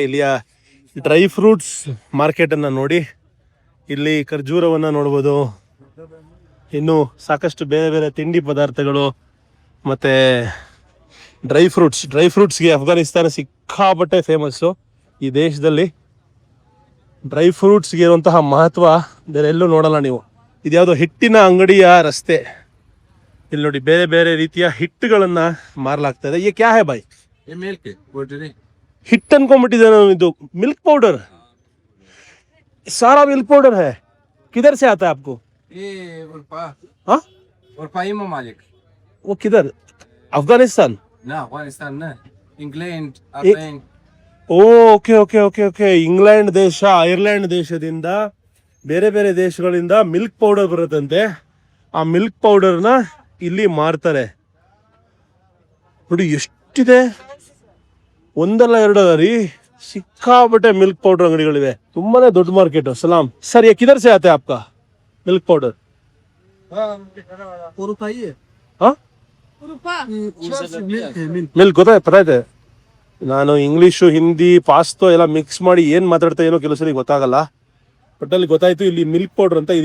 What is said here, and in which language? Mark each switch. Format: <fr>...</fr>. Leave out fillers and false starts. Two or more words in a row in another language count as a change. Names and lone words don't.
<kn>ಇಲ್ಲಿಯ</kn> <en>dry fruits</en> <kn>ಮಾರ್ಕೆಟನ್ನು ನೋಡಿ, ಇಲ್ಲಿ ಖರ್ಜೂರವನ್ನು ನೋಡ್ಬೋದು, ಇನ್ನು ಸಾಕಷ್ಟು ಬೇರೆ ಬೇರೆ ತಿಂಡಿ ಪದಾರ್ಥಗಳು ಮತ್ತು</kn> <en>dry fruits</en> <kn>ಅಫ್ಘಾನಿಸ್ತಾನ ಸಿಕ್ಕಾಪಟ್ಟೆ ಫೇಮಸ್ಸು. ಈ ದೇಶದಲ್ಲಿ</kn> <en>dry fruits</en> <kn>ಇರುವಂತಹ ಮಹತ್ವ ಬೇರೆ ಎಲ್ಲೂ ನೋಡಲ್ಲ ನೀವು. ಇದ್ಯಾವುದೋ ಹಿಟ್ಟಿನ ಅಂಗಡಿಯ ರಸ್ತೆ. ಇಲ್ಲಿ ನೋಡಿ ಬೇರೆ ಬೇರೆ ರೀತಿಯ ಹಿಟ್ಟುಗಳನ್ನು ಮಾರಲಾಗ್ತಾ ಇದೆ.</kn> <hi>ये क्या है भाई? ये मिल्क है.</hi> <kn>ಹಿಟ್ಟು ಅನ್ಕೊಂಡ್ಬಿಟ್ಟಿದೆ ನಾನು. ಇದು</kn> <en>milk powder,</en> <hi>सारा मिल्क पाउडर है. किधर से आता है आपको? ये हाँ, उर्फा ममालिक वो किधर? अफगानिस्तान ना, अफगानिस्तान ना, इंग्लैंड, ए- अयरलैंड.</hi> <en>Okay okay okay okay.</en> <kn>ಇಂಗ್ಲೆಂಡ್ ದೇಶ, ಐರ್ಲೆಂಡ್ ದೇಶದಿಂದ, ಬೇರೆ ಬೇರೆ ದೇಶಗಳಿಂದ</kn> <en>milk powder</en> <kn>ಬರುತ್ತಂತೆ. ಆ</kn> <en>milk powder</en> <kn>ಇಲ್ಲಿ ಮಾರ್ತಾರೆ. ನೋಡಿ ಎಷ್ಟಿದೆ, ಒಂದಲ್ಲ ಎರಡಲ್ಲ ರೀ, ಸಿಕ್ಕಾಪಟ್ಟೆ</kn> <en>milk powder</en> <kn>ಅಂಗಡಿಗಳಿವೆ. ತುಂಬಾನೇ ದೊಡ್ಡ ಮಾರ್ಕೆಟ್. ಸಲಾಂ ಸರ್,</kn> <hi>ये किधर से आता है आपका मिल्क पाउडर? हाँ,</hi> <kn>ಮಿಲ್ಕ್ ಗೊತ್ತಾಯ್ತು, ಪತಾ ಇದೆ. ನಾನು ಇಂಗ್ಲೀಷು, ಹಿಂದಿ, ಪಾಸ್ತೋ ಎಲ್ಲ ಮಿಕ್ಸ್ ಮಾಡಿ ಏನು ಮಾತಾಡ್ತಾ ಏನೋ ಕೆಲವು ಸಲ ಗೊತ್ತಾಗಲ್ಲ. ಬಟ್ ಅಲ್ಲಿ ಗೊತ್ತಾಯ್ತು ಇಲ್ಲಿ</kn> <en>milk powder</en> <kn>ಅಂತ.</kn>